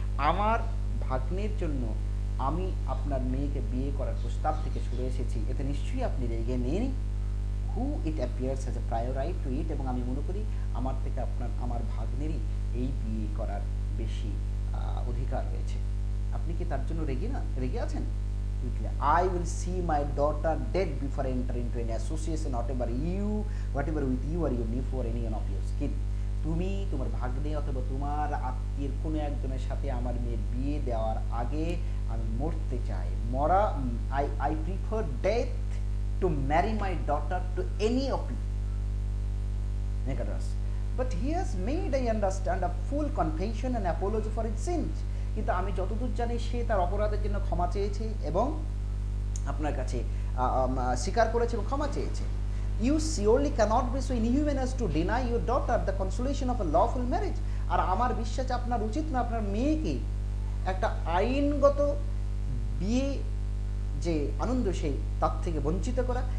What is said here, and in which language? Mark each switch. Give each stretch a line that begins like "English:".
Bangla: আমার ভাগ্নের জন্য আমি আপনার মেয়েকে বিয়ে করার প্রস্তাব থেকে সরে এসেছি, এতে নিশ্চয়ই আপনি রেগে নেই।
English: who it appears as a prior right to it,
Bangla: এবং আমি মনে করি আমার থেকে আমার ভাগ্নেরই এই বিয়ে করার বেশি অধিকার রয়েছে। আপনি কি তার জন্য রেগে আছেন?
English: I will see my daughter dead before I enter into any association whatever with you or your nephew or any of your skin.
Bangla: তুমি তোমার ভাগ্নে অথবা তোমার আত্মীয়ের কোনো একজনের সাথে আমার মেয়ের বিয়ে দেওয়ার আগে আমি মরতে চাই।
English: I prefer death to marry my daughter to any of you. Megadras. But he has made, I understand, a full confession and apology for his sins.
Bangla: কিন্তু আমি যতদূর জানি সে তার অপরাধের জন্য ক্ষমা চেয়েছে এবং আপনার কাছে স্বীকার করেছে এবং ক্ষমা চেয়েছে।
English: You surely cannot be so inhuman as to deny your daughter the consolation of a lawful marriage.
Bangla: আর আমার বিশ্বাস আপনার উচিত না আপনার মেয়েকে একটা আইনগত বিয়ে যে আনন্দ সেই তার থেকে বঞ্চিত করা।